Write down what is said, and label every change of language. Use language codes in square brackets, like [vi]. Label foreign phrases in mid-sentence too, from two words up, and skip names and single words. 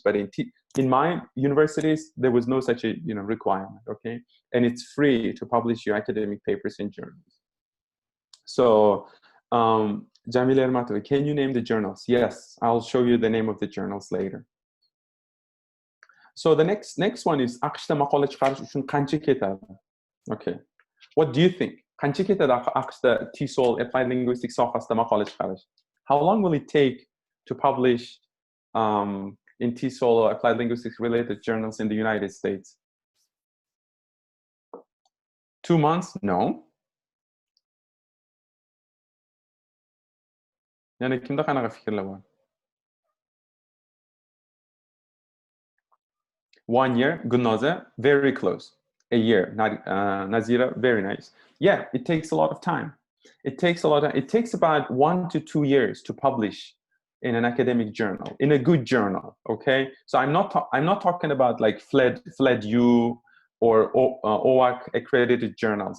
[en] But in my universities, there was no such a requirement. Okay, and it's free to publish your academic papers in journals. So, Jamila Ermatova, can you name the journals? Yes, I'll show you the name of the journals later. So the next one is [uz] AQShda maqola chiqarish uchun qancha ketadi? [en] Okay, what do you think? [uz] Qancha ketadi AQShda TESOL [en] applied linguistics [uz] sohasida maqola chiqarish? [en] How long will it take to publish in TESOL or applied linguistics related journals in the United States? 2 months? No. [uz] Yani kimda qanaqa fikrlar bor? [en] 1 year, Gulnoza, very close. A year, Nazira, very nice. Yeah, it takes a lot of time. It takes about 1 to 2 years to publish in an academic journal, in a good journal. Okay, so I'm not talking about like FLEDU or OAC accredited journals.